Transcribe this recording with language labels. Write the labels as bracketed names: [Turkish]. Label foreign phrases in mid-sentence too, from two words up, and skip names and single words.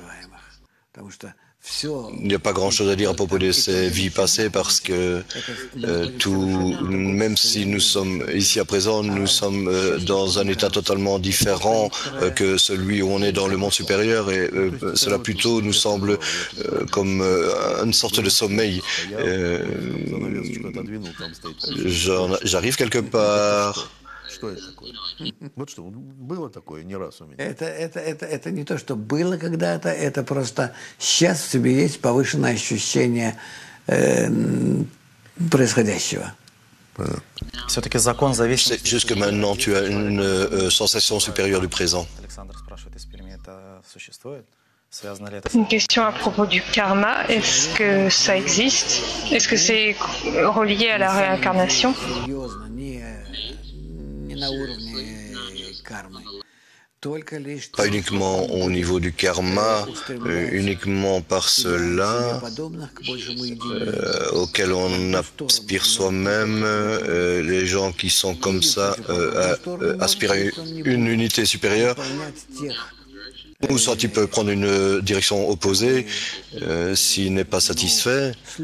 [French] Il n'y a pas grand-chose à dire à propos de ces vies passées parce que même si nous sommes ici à présent, nous sommes dans un état totalement différent que celui où on est dans le monde supérieur et cela plutôt nous semble comme une sorte de sommeil. J'arrive quelque part. [Russian] Что это такое? Вот что, было такое не раз у меня. Это не то, что было когда-то, это просто сейчас в тебе есть повышенное ощущение происходящего. Все-таки закон зависит... [French] C'est juste que maintenant tu as une sensation supérieure du présent. [Russian] Александр спрашивает из Перми, это существует? Связано ли это с... [French] Une question à propos du karma. Est-ce que ça existe? Est-ce que c'est relié à la réincarnation? [Russian] Серьезно, не на уровне кармы. Только лишь... [French] Pas uniquement au niveau du karma, uniquement par cela auquel on aspire soi-même, les gens qui sont comme ça aspirent à une unité supérieure. Ou soit il peut prendre une direction opposée s'il n'est pas satisfait.